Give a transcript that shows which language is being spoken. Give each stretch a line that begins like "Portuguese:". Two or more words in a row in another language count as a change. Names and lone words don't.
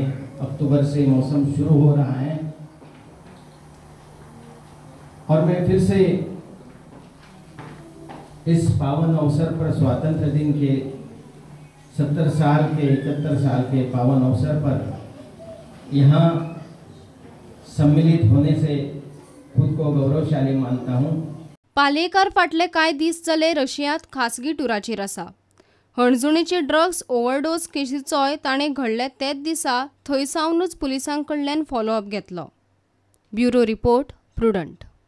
Hindi: अक्टूबर से मौसम शुरू हो रहा है और मैं फिर से इस पावन अवसर पर स्वातंत्र्य दिन के 71 साल के पावन अवसर पर यहाँ सम्मिलित होने से खुद को गौरवशाली मानता हूँ.
Konkani: पालयेकार फाटले कांय दीस जाले रशियांत खासगी टुराचेर आसा. हणजुणेची
English: drugs overdose
Konkani: केसीचोय ताणें घडले तेच दिसा थंयसावनूच पुलिसां कडल्यान फॉलोअप घेतलो.
English: bureau report, Prudent.